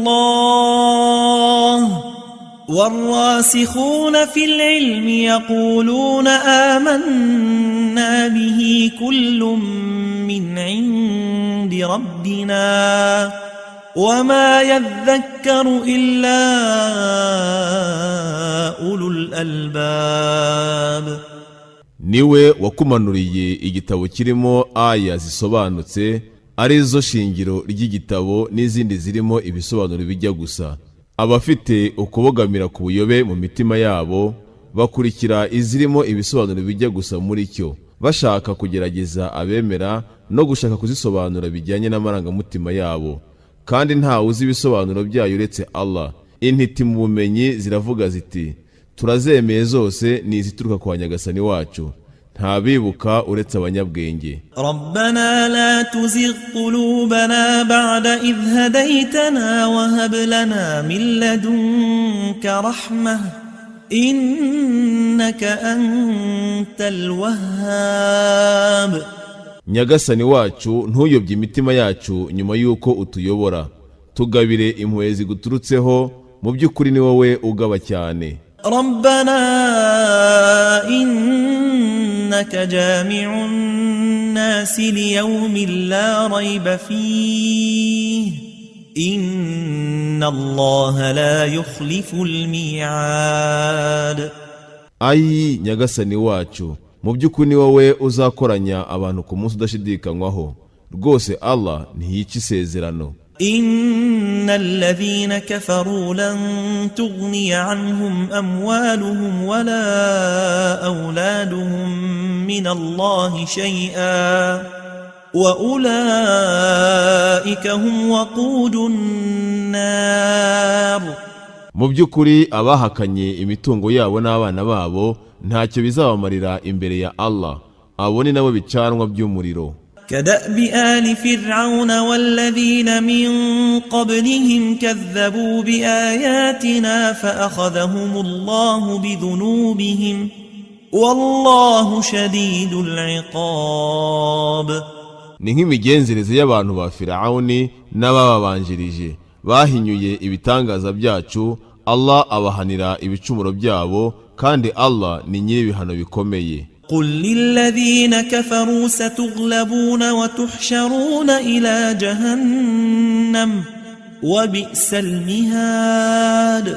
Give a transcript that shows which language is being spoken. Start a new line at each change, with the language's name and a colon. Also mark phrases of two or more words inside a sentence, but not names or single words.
Arabic: الله والراسخون في العلم يقولون آمنا به كل من عند ربنا وما يذكر إلا أولو الألباب.
Kinyarwanda: Niwe wakumanuriye igitabo kirimo aya zisobanutse, arizo shingiro ry'igitabo n'izindi zirimo ibisobanuro bijya gusa. Abafite ukubogamira ku buyobe mu mitima yabo bakurikira izirimo ibisobanuro bijya gusa muri cyo, bashaka kugerageza abemera no gushaka kuzisobanura bijyanye n'amarangamutima yabo, kandi ntawe uzi ibisobanuro byayo uretse Allah. Intiti mu bumenyi ziravuga ziti turazemeye zose ni izituruka kwa Nyagasani wacu, nta bibuka uretse abanyabwenge.
Arabic: ربنا لا تزغ قلوبنا بعد إذ هديتنا وهب لنا من لدنك رحمة إنك أنت الوهاب.
Kinyarwanda: Nyagasani wacu ntuyobye imitima yacu nyuma yuko utuyobora, tugabire impuhwe ziguturutseho, mu by'ukuri ni wowe ugaba cyane.
Arabic: ربنا إنك جامع الناس ليوم لا ريب فيه إن الله لا يخلف الميعاد.
Kinyarwanda: Ayi Nyagasani wacu, mu by'ukuri ni wowe uzakoranya abantu ku munsi udashidikanywaho, rwose Allah ntiyica isezerano.
Arabic: إن الذين كفروا لن تغني عنهم أموالهم ولا أولادهم من الله شيئا وأولئك هم وقود النار.
Kinyarwanda: Mu by'ukuri abahakanye imitungo yabo n'abana babo ntacyo bizabamarira imbere ya Allah, abo ni nabo bicanwa by'umuriro.
Arabic: كدأب آل فرعون والذين من قبلهم كذبوا بآياتنا فأخذهم الله بذنوبهم والله شديد العقاب.
Kinyarwanda: ni nk'imigenzereze y'abantu ba Firawuni n'abababanjirije bahinyuye ibitangaza byacu. Allah abahanira ibicumuro byabo, kandi Allah ni nyir'ibihano bikomeye.
Arabic: قل للذين كفروا ستغلبون وتحشرون إلى جهنم وبئس المهاد.